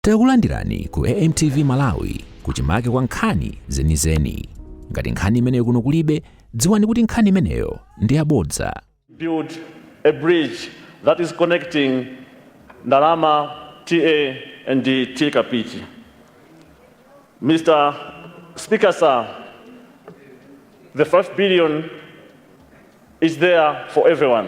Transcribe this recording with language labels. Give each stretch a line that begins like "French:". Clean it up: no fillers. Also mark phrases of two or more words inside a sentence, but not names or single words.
Nyanja: Takulandirani ku AMTV Malawi kuchimake kwa nkhani zenizeni. Ngati nkhani imeneyo kuno kulibe, dziwani kuti nkhani imeneyo ndi yabodza.
English: Build a bridge that is connecting Ndalama, TA and the Tikapiti. Mr. Speaker, sir, the 5 billion is there for everyone.